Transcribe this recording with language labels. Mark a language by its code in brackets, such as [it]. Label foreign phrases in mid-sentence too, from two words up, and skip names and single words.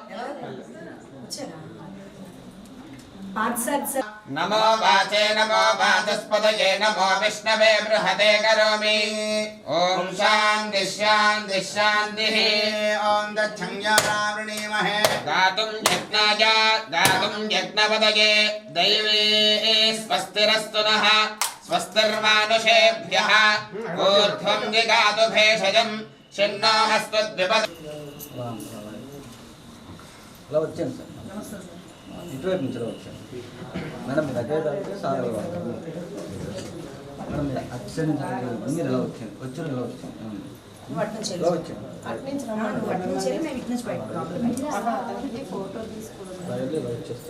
[sa] नमो वाचे नमो वाचस्पतये नमो विष्णवे बृहते करोमि ओम शांति शांति शांतिः ओम दक्षञ्जावृणीमहे दातुं यज्ञपतये दैवे स्वस्तिरस्तु नः स्वस्तिर्मानुषेभ्यः ऊर्ध्वं दिगातु भेषजं शिन्नो हस्तद्विपद [te] ఇలా వచ్చాను సార్ ఇటువైపు నుంచి వచ్చాను మేడం మీ దగ్గర కలిపితే సార్ మేడం మీరు అటు సైడ్ నుంచి మీరు ఇలా వచ్చాను వచ్చాను ఇలా వచ్చాను ఇలా వచ్చాను ఇలా వచ్చేస్తాను